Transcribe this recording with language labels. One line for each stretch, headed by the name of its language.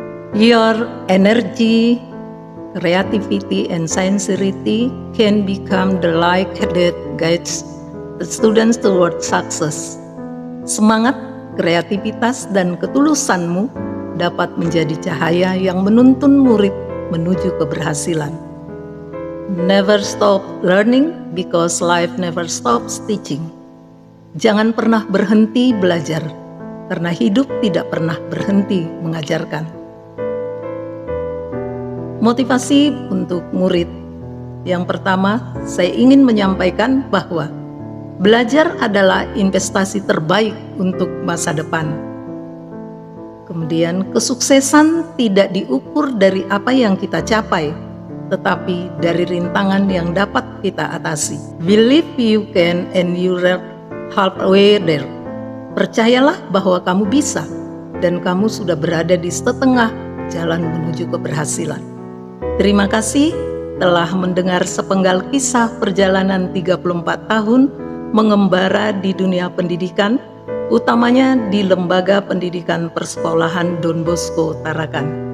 English: Your energy, creativity, and sincerity can become the light that guides the students toward success.
Indonesian: Semangat, kreativitas, dan ketulusanmu dapat menjadi cahaya yang menuntun murid menuju keberhasilan.
English: Never stop learning because life never stops teaching.
Indonesian: Jangan pernah berhenti belajar, karena hidup tidak pernah berhenti mengajarkan. Motivasi untuk murid. Yang pertama, saya ingin menyampaikan bahwa belajar adalah investasi terbaik untuk masa depan. Kemudian, kesuksesan tidak diukur dari apa yang kita capai, tetapi dari rintangan yang dapat kita atasi.
English: Believe you can and you are halfway there.
Indonesian: Percayalah bahwa kamu bisa dan kamu sudah berada di setengah jalan menuju keberhasilan. Terima kasih telah mendengar sepenggal kisah perjalanan 34 tahun mengembara di dunia pendidikan, utamanya di Lembaga Pendidikan Persekolahan Don Bosco Tarakan.